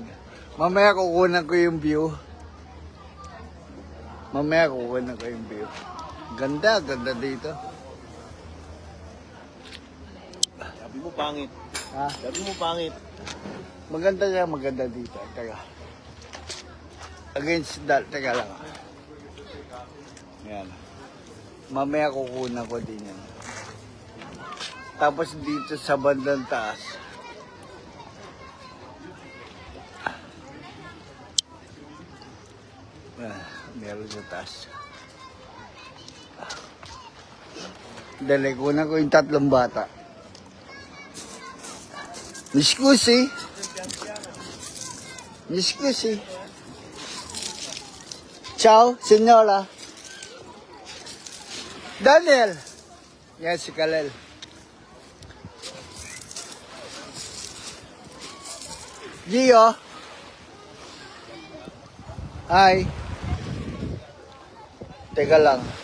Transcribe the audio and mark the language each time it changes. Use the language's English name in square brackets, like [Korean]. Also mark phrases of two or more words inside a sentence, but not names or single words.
[Filipino] Mamaya kukunan ko yung view. Ganda dito. Sabi mo pangit. Ha? Sabi mo pangit. Maganda dito. Teka. [English] Against that, [Filipino] teka lang. Yan. Mamaya kukunan ko din yan. Tapos dito sa bandang taas. Meron sa taas. Dali, kunan ko yung tatlong bata. [Italian] Mi scusi? Ciao, signora. [Filipino] Daniel. Yan si Kalel. Gio. Hi. Teka lang.